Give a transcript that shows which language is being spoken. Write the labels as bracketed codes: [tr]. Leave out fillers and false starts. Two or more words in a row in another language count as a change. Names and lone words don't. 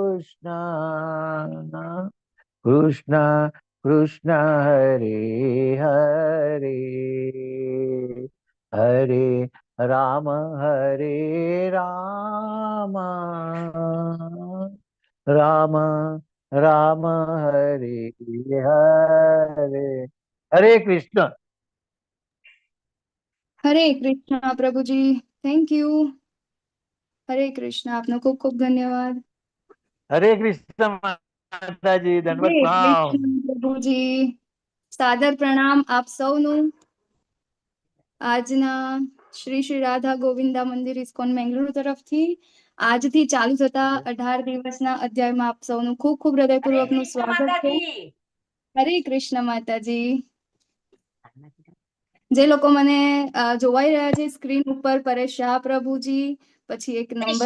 [hi] कृष्ण कृष्ण हरे हरे, हरे राम हरे राम, राम राम हरे हरे। हरे कृष्ण। हरे कृष्णा प्रभु जी, [en] Thank you. [gu] હરે કૃષ્ણા, આપનો ખૂબ ખૂબ ધન્યવાદ। હરે કૃષ્ણ માતા જી, हरे દંડવત પ્રણામ। કૃષ્ણ પ્રભુ જી, સાદર પ્રણામ આપ સૌનું। આજના શ્રી શ્રી રાધા ગોવિંદા મંદિર ઇસ્કોન મેંગલુરુ તરફથી આજથી ચાલુ થતા 18 દિવસના અધ્યાયમાં આપ સૌનું ખૂબ ખૂબ હૃદયપૂર્વકનું સ્વાગત છે। હરે કૃષ્ણ માતાજી। જે લોકો મને જોવાઈ રહ્યા છે સ્ક્રીન ઉપર, પરેશ શાહ પ્રભુજી, પછી એક નંબર